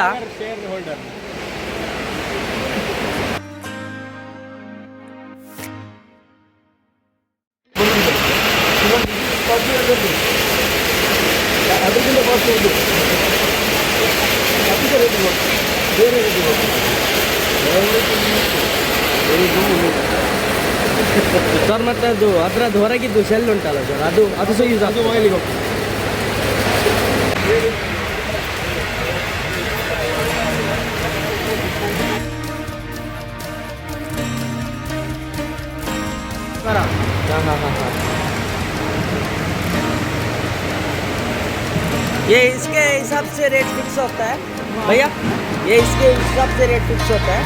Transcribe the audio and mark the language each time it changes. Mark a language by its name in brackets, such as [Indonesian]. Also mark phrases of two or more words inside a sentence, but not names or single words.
[English] share holder [Kannada] ಅದಕ್ಕಿಂತ ಕಾಸ್ಟ್ ಉಂಟು ಬೇರೆ ಸರ್ ಮತ್ತೆ ಅದು ಅದರದ್ದು ಹೊರಗಿದ್ದು ಶೆಲ್ ಉಂಟಲ್ಲ ಸರ್ ಅದು ಅದು ಸಹ ಯೂಸ್ ಅದು ಆಯಿಲಿಗೆ ಹೋಗ್ತದೆ [Hindi] हाँ। ये इसके हिसाब से [English] rate fix [Hindi] होता है भैया ये इसके हिसाब से [English] rate fix [Hindi] होता है